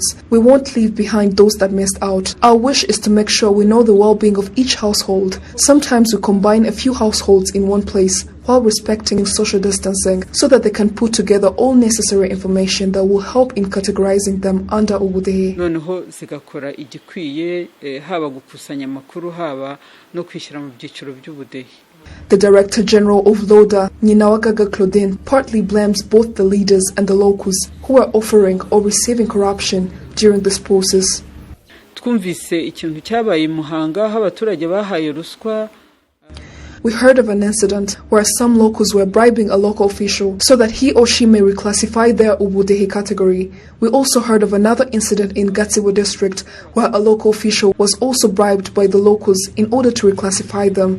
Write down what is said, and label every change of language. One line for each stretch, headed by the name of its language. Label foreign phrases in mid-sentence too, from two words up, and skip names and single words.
English: We won't leave behind those that missed out. Our wish is to make sure we know the well-being of each household. Sometimes we combine a few households in one place while respecting social distancing so that they can put together all necessary information that will help in categorizing them under ubudehe.
Kinyarwanda: noneho zigakora igikwiye haba gukusanya amakuru haba no kwishyira mu byiciro by'ubudehe.
English: The Director General of LODA, Nyinawagaga Claudine, partly blames both the leaders and the locals who are offering or receiving corruption during this process.
Kinyarwanda: Twumvise ikintu cyabaye i Muhanga aho abaturage bahaye ruswa.
English: We heard of an incident where some locals were bribing a local official so that he or she may reclassify their ubudehe category. We also heard of another incident in Gatsibo district where a local official was also bribed by the locals in order to reclassify them.